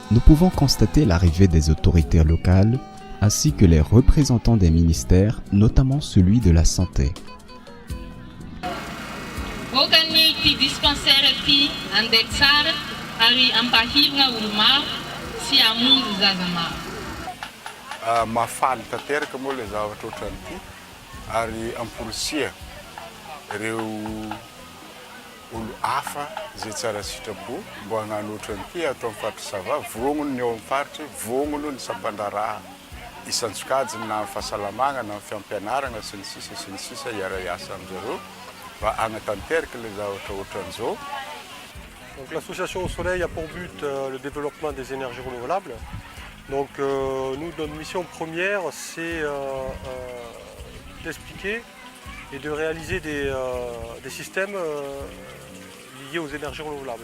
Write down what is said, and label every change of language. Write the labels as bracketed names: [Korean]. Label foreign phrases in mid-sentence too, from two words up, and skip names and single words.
[French] pouvons constater l'arrivée des autorités locales ainsi que les représentants des ministères, notamment celui de la santé. [Malagasy] Organiti dispensaire ti ande tsara ari ampahirina olo maro sy hamonjy zaza maro. Mahafaly tanteraka moa le zavatra ohatran'ity ary amporosia ireo olo hafa zay tsara sitrapo mbo hagnano ohatran'ity atao amin'ny faritra Sava, vognony ny eo amin'ny faritra, vognony ny sampandraraha isan-tsokajiny na amin'ny fahasalamagna na amin'ny fiampianarana sy ny sisa hiara-iasa amin'izareo mba hagnatanteraka le zavatra ohatran'izao. [French] Donc l'association Au Soleil a pour but le développement des énergies renouvelables. Donc nous, notre mission première, c'est d'expliquer et de réaliser des systèmes liés aux énergies renouvelables.